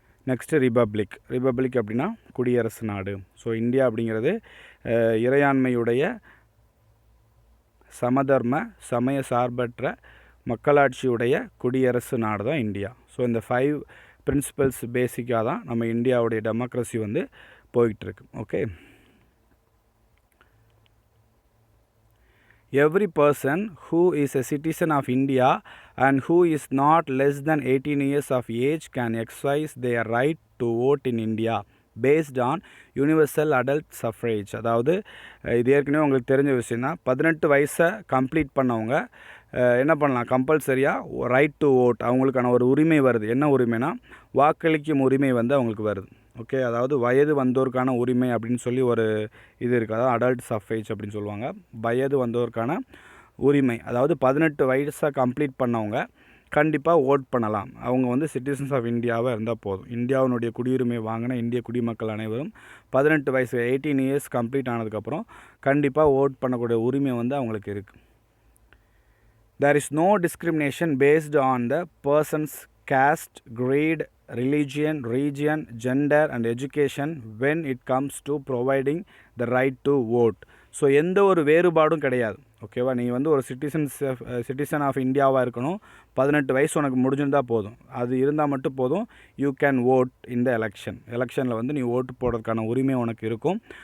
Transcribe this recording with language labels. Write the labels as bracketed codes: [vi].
[ta] Next republic அப்படின்னா குடியரசு நாடு. ஸோ இந்தியா அப்படிங்கிறது இறையாண்மையுடைய சமதர்ம சமய சார்பற்ற மக்களாட்சியுடைய குடியரசு நாடு தான் இந்தியா. ஸோ இந்த 5 பிரின்சிபல்ஸ் பேசிக்காக தான் நம்ம இந்தியாவுடைய டெமோக்ரஸி வந்து போயிட்டுருக்கு. [en] Okay, every person who is a citizen of India and who is not less than 18 years of age can exercise their right to vote in India based on universal adult suffrage. [ta] அதாவது இது ஏற்கனவே உங்களுக்கு தெரிஞ்ச விஷயம் தான். 18 வயசை complete பண்ணவங்க என்ன பண்ணலாம், கம்பல்சரியாக ரைட் டு ஓட், அவங்களுக்கான ஒரு உரிமை வருது. என்ன உரிமைனா வாக்களிக்கும் உரிமை வந்து அவங்களுக்கு வருது. ஓகே, அதாவது வயது வந்தோருக்கான உரிமை அப்படின்னு சொல்லி ஒரு இது இருக்குது. அதாவது அடல்ட் சஃப்ரேஜ் அப்படின்னு சொல்லுவாங்க. வயது வந்தோருக்கான உரிமை, அதாவது 18 வயசை கம்ப்ளீட் பண்ணவங்க கண்டிப்பாக ஓட் பண்ணலாம். அவங்க வந்து சிட்டிசன்ஸ் ஆஃப் இந்தியாவாக இருந்தால் போதும். இந்தியாவினுடைய குடியுரிமை வாங்கின இந்திய குடிமக்கள் அனைவரும் 18 வயசு 18 இயர்ஸ் கம்ப்ளீட் ஆனதுக்கப்புறம் கண்டிப்பாக ஓட் பண்ணக்கூடிய உரிமை வந்து அவங்களுக்கு இருக்குது. [en] There is no discrimination based on the person's caste, grade, religion, region, gender and education when it comes to providing the right to vote. [ta] So எந்த ஒரு வேறுபாடும் கிடையாது. ஓகேவா, நீ வந்து ஒரு சிட்டிசன் ஆஃப் இந்தியாவாக இருக்கணும், 18 வயசு உனக்கு முடிஞ்சிருந்தால் போதும், அது இருந்தால் மட்டும் போதும். [en] you can vote in the [ta] எலெக்ஷனில் வந்து நீ ஓட்டு போடுறதுக்கான உரிமை உனக்கு இருக்கும்.